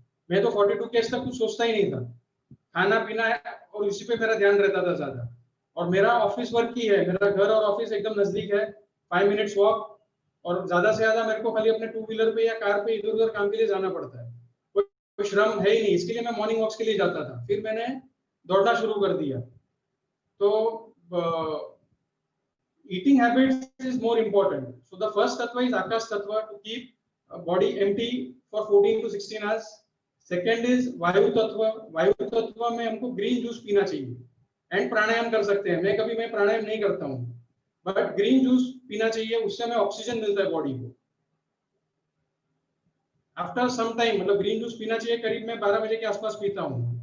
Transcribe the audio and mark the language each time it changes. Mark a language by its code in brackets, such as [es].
[hi] मैं तो 42 केस तक कुछ सोचता ही नहीं था, खाना पीना और इसी पे मेरा ध्यान रहता था ज्यादा। और मेरा ऑफिस वर्क ही है, मेरा घर और ऑफिस एकदम नजदीक है, 5 मिनट्स वॉक, और ज्यादा से ज्यादा मेरे को खाली अपने 2 व्हीलर पे या कार पे इधर उधर काम के लिए जाना पड़ता है, कोई श्रम है ही नहीं। इसके लिए मैं मॉर्निंग वॉक्स के लिए जाता था, फिर मैंने दौड़ना शुरू कर दिया। तो [en] eating habits is more important. So the first tattva is akash tattva, to keep body empty for 14 to 16 hours. Second is vayu tattva. [hi] Vayu tattva में हमको green juice पीना चाहिए एंड प्राणायाम कर सकते हैं। मैं प्राणायाम नहीं करता हूँ, बट ग्रीन जूस पीना चाहिए, उससे हमें ऑक्सीजन मिलता है बॉडी को। [en] after some time, [hi] मतलब ग्रीन जूस पीना चाहिए, करीब मैं 12 बजे के आसपास पीता हूँ।